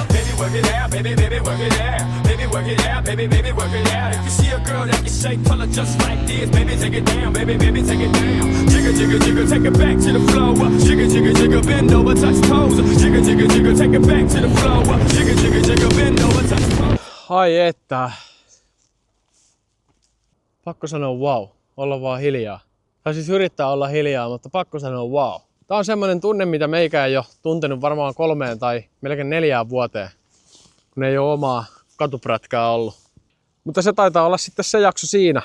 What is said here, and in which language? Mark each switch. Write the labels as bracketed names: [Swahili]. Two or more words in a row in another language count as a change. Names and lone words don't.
[English] Baby work it out, baby work it out. Baby work it out, baby work it out. If you see a girl that can shake, pull her just like this. Baby take it down, baby take it down. Jigger, jigger, jigger, take it back to the floor. Jigger, jigger, jigger, bend over, touch toes. Jigger, jigger, jigger, take it back to the floor. Jigger, jigger, jigger, bend over, touch toes. [Finnish] Ai että. Pakko sanoa wow. Olla vaan hiljaa. Tai siis yrittää olla hiljaa, mutta pakko sanoa wow. Tää on semmonen tunne, mitä meikä ei ole tuntenut varmaan 3 tai melkein 4 vuoteen. Kun ei ole omaa katuprätkää ollut. Mutta se taitaa olla sitten se jakso siinä.